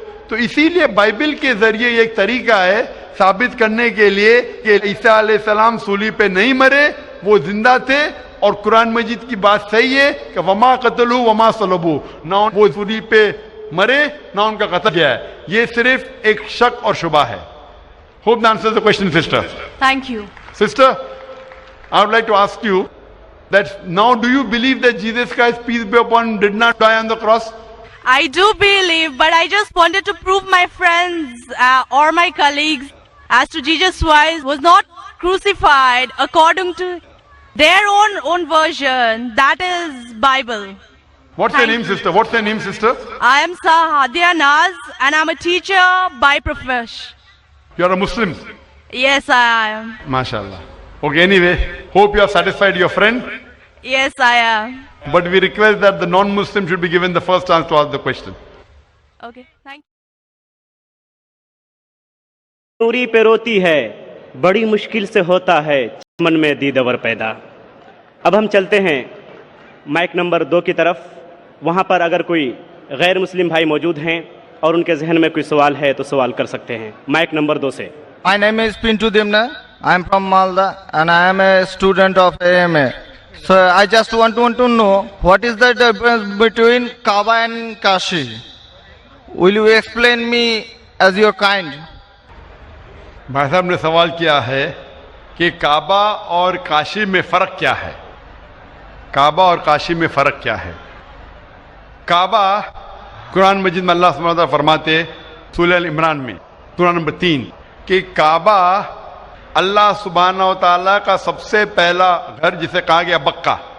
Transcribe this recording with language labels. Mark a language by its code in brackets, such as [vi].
[hi] तो इसीलिए बाइबल के जरिए एक तरीका है साबित करने के लिए कि ईसा अलैहिस्सलाम सूली पे नहीं मरे, वो जिंदा थे. और कुरान मजीद की बात सही है कि वमा कतलू वमा सलबू, ना वो सूली पे मरे ना उनका कत्ल किया है. ये सिर्फ एक शक और शुबा है. [en] Hope that answers the question sister. Thank you. Sister, I would like to ask you that now do you believe that Jesus Christ, peace be upon him, did not die on the cross? I do believe, but I just wanted to prove my friends or my colleagues as to Jesus Christ was not crucified according to their own version. That is Bible. What's your name, sister? What's your name, sister? I am Sahadia Naz and I'm a teacher by profession. You are a Muslim. Yes, I am. MashaAllah. Okay, anyway, hope you have satisfied your friend. Yes, I am. But we request that the non-Muslim should be given the first chance to ask the question. Okay, thank you. [hi] नूरी पे रोती है, बड़ी मुश्किल से होता है मन में दीदवर पैदा. अब हम चलते हैं माइक नंबर 2 की तरफ. वहाँ पर अगर कोई गैर मुस्लिम भाई मौजूद हैं और उनके जहन में कोई सवाल है तो सवाल कर सकते हैं. माइक नंबर 2 से. [en] My name is Pintu Dimna. I am from Malda and I am a student of AMA. So I just want to know what is the difference between Kaaba and Kashi. Will you explain me as your kind? [hi] भाई साहब ने सवाल किया है कि काबा और काशी में फर्क क्या है. काबा और काशी में फर्क क्या है. काबा कुरान मजीद में अल्लाह सुब्हानहू व तआला फरमाते सूरह अल इमरान में सूरह नंबर 3 कि काबा अल्लाह सुब्हानहू व तआला का सबसे पहला घर जिसे कहा गया बक्का.